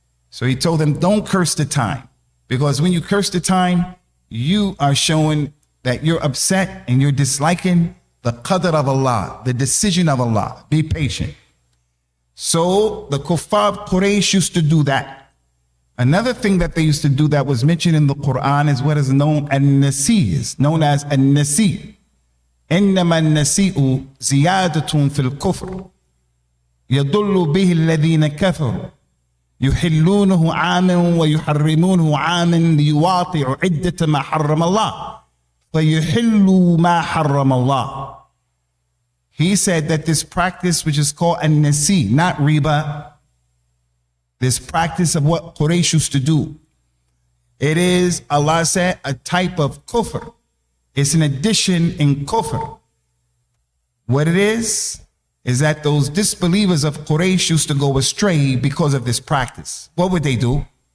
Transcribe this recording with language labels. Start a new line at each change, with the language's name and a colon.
English: So he told them, don't curse the time, because when you curse the time, you are showing that you're upset and you're disliking the qadr of Allah, the decision of Allah. Be patient. So the kuffar Quraysh used to do that. Another thing that they used to do that was mentioned in the Quran is what is known as an-nasi, is known as an-nasi.
Arabic: إنما النسيء زيادة في الكفر يضل به الذين كفروا يحلونه عاما ويحرمونه عاما ليواطئوا عدة ما حرم الله فيحلوا ما حرم الله.
English: He said that this practice, which is called an-nasi, not riba, this practice of what Quraysh used to do, it is, Allah said, a type of kufr. It's an addition in kufr. What it is that those disbelievers of Quraysh used to go astray because of this practice. What would they do?